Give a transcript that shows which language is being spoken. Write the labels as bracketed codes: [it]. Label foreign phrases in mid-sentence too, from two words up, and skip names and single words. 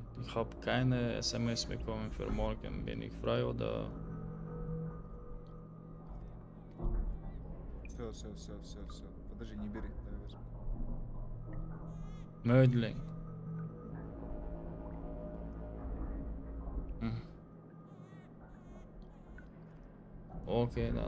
[de] Ich habe keine SMS bekommen für morgen. Bin ich frei oder? [ru] Все. Подожди, не бери. Давай возьму. [de] Mödling. Hm. Okay, dann